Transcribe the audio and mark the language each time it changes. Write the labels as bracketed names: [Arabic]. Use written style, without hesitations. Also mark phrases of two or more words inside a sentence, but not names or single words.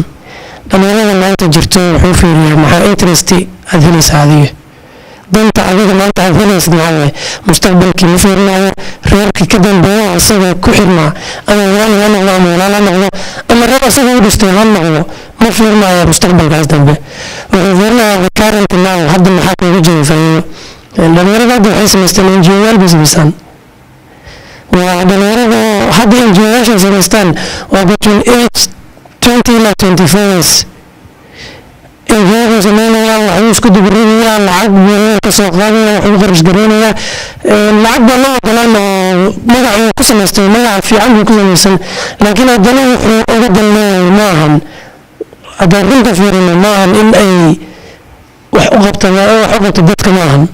[Somali] dhalinyarada maanta jirto wuxuu fiiriyaa maxaa interest aad helaysaa adiga danta adiga maanta aad helaysid maxaa mustaqbalkii ma fiirinayo reerkii ka dambeeya isaga ku xirmaa ama walaal ha noqdo ama walaal ha noqdo ama reer isaga u dhistay ha noqdo ma fiirinayo mustaqbalkaas dambe. wuxuu fiirinayaa [English] the current now [Somali] hadda maxaa kuugu jira faa'iido. dhalinyarada hadda waxay samaystaan NGO-yaal bay samaystaan. waa dhalinyarada hadda NGO-yaasha samaystaan waa [English] between age 20 [Somali] ilaa 24 years. NGO-ga sameynayaan waxay isku dibiriyaan lacag ka soo qaadayaan waxay qarash gareynayaan lacag baa loo ogolaan oo magaca ku samaystay magaca fiican buu ku samaysan laakiin haddana wuxuu uga dalleeyahay ma ahan haddaan runta fiirino ma ahan in ay wax u qabto dadka ma ahan.